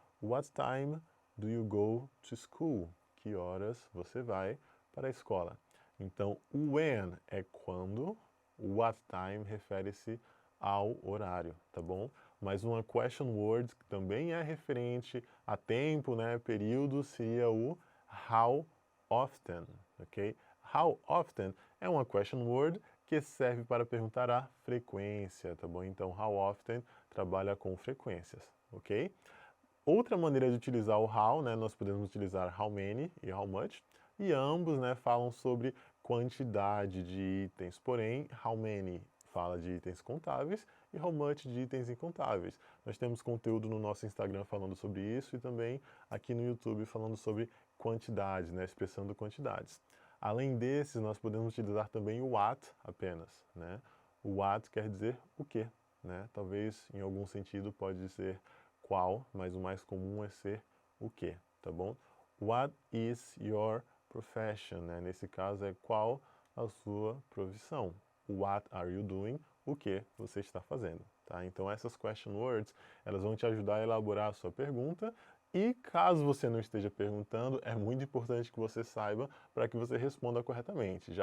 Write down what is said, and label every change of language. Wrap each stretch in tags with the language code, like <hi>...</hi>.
<en>What time do you go to school?</en> <pt>Que horas você vai para a escola? Então, o when é quando, o what time refere-se ao horário, tá bom? Mas uma question word que também é referente a tempo, né, período, seria o how often, ok? How often é uma question word que serve para perguntar a frequência, tá bom? Então, how often trabalha com frequências, ok? Outra maneira de utilizar o how, né, nós podemos utilizar how many e how much, e ambos, né, falam sobre quantidade de itens, porém, how many fala de itens contáveis e how much de itens incontáveis. Nós temos conteúdo no nosso Instagram falando sobre isso e também aqui no YouTube falando sobre quantidades, né, expressando quantidades. Além desses, nós podemos utilizar também o what apenas, né? O what quer dizer o quê, né? Talvez em algum sentido pode ser qual, mas o mais comum é ser o quê, tá bom?</pt> <en>What is your profession, né?</en> <pt>Nesse caso é qual a sua profissão.</pt> <en>What are you doing?</en> <pt>O que você está fazendo, tá? Então essas question words, elas vão te ajudar a elaborar a sua pergunta e caso você não esteja perguntando, é muito importante que você saiba para que você responda corretamente.</pt>